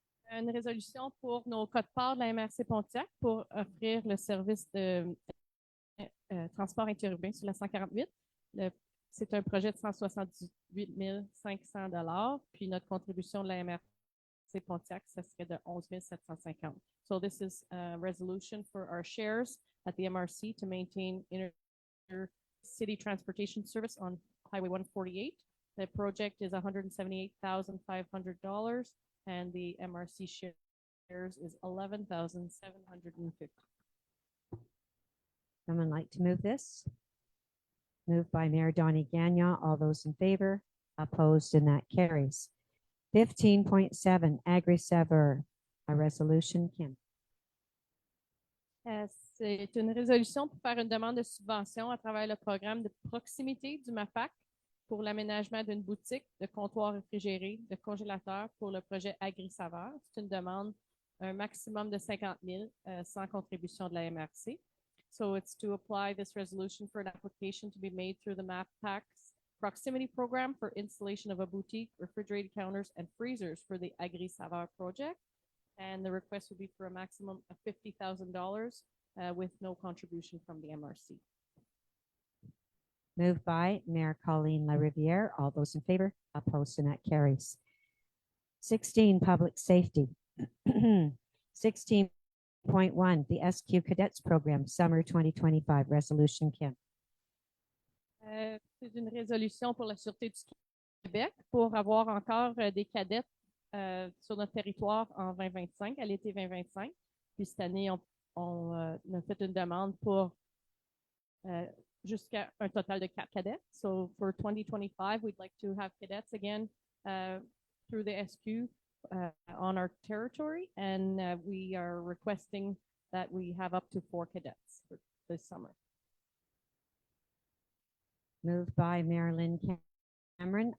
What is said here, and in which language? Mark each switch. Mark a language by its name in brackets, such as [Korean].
[French] Une résolution pour nos codes-parts de la MRC Pontiac pour offrir le service de transport interurbain sur la 148. C'est un projet de 178 500 $, puis notre contribution de la MRC Pontiac, ça serait de 11 750. [English] So this is a resolution for our shares at the MRC to maintain inter-city transportation service on Highway 148. The project is $178,500, and the MRC shares is $11,750. Someone like to move this? Moved by Mayor Donnie Gagnon. All those in favor, opposed, and that carries. 15.7, Agri-Saveur, a resolution, Kim. [French] C'est une résolution pour faire une demande de subvention à travers le programme de proximité du MAPAC pour l'aménagement d'une boutique de comptoir réfrigéré, de congélateur pour le projet Agri-Saveur. C'est une demande, un maximum de 50 000 sans contribution de la MRC. [English] So it's to apply this resolution for an application to be made through the MAPAC's proximity program for installation of a boutique, refrigerated counters, and freezers for the Agri-Saveur project. And the request would be for a maximum of $50,000 with no contribution from the MRC. Moved by Mayor Colleen LaRiviere. All those in favor, opposed, and that carries. 16, public safety. 16.1, the SQ Cadets Program, Summer 2025, Resolution, Kim. [French] C'est une résolution pour la Sûreté du Québec pour avoir encore des cadettes sur notre territoire en 2025, à l'été 2025. Puis cette année, on a fait une demande pour jusqu'à un total de 4 cadets. [English] So for 2025, we'd like to have cadets again through the SQ on our territory, and we are requesting that we have up to 4 cadets for this summer. Moved by Marilyn Cameron.